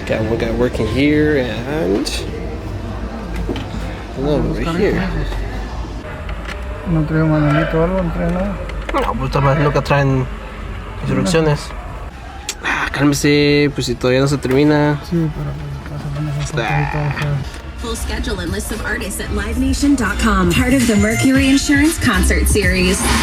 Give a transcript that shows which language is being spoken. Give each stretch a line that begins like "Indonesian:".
English: We got working here and over here.
Spanish: No trae manualito o algo, no trae nada. No, pues también nunca traen instrucciones. Cálmese, pues si todavía no se termina. Sí, pero pues pasa
English: Full schedule and list of artists at livenation.com. Part of the Mercury Insurance Concert Series.